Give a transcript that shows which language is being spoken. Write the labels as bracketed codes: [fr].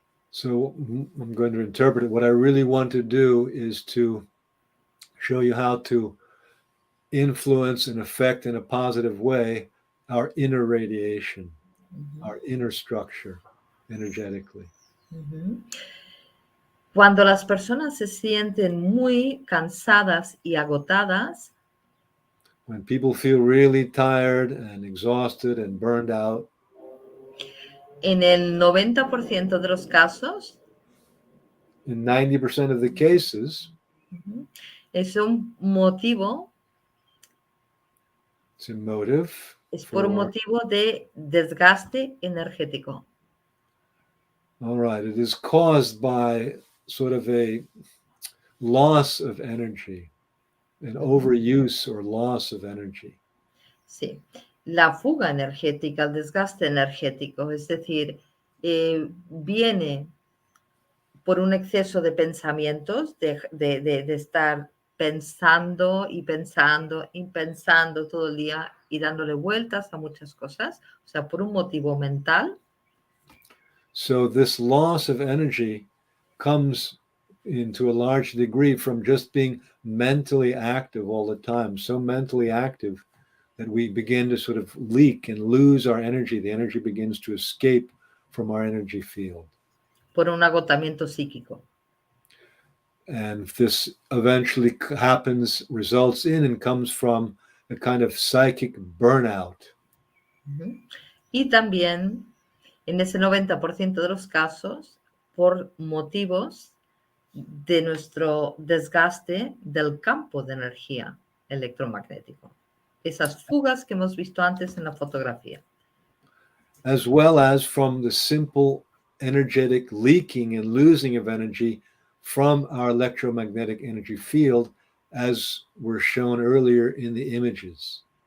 [en] So I'm going to interpret it. What I really want to do is to show you how to influence and affect in a positive way our inner radiation, our inner structure energetically. [es] Cuando las personas se sienten muy cansadas y agotadas, [en] when people feel really tired and exhausted and burned out, [es] en el 90% de los casos, [en] in 90% of the cases, [es] es un motivo, [en] it's a motive [es] es por un motivo de desgaste energético. [en] All right. It is caused by sort of a loss of energy, an overuse or loss of energy. [es] Sí, la fuga energética, el desgaste energético, es decir, viene por un exceso de pensamientos, de estar pensando y pensando y pensando todo el día y dándole vueltas a muchas cosas, o sea, por un motivo mental. [en] So this loss of energy comes into a large degree from just being mentally active all the time, so mentally active that we begin to sort of leak and lose our energy. The energy begins to escape from our energy field. [es] Por un agotamiento psíquico. [en] And this eventually happens, results in, and comes from a kind of psychic burnout. [es] Y también, en ese 90% de los casos, por motivos de nuestro desgaste del campo de energía electromagnético. Esas fugas que hemos visto antes en la fotografía. [en] As well as from the simple energetic leaking and losing of energy from our electromagnetic energy field, as were shown earlier in the images.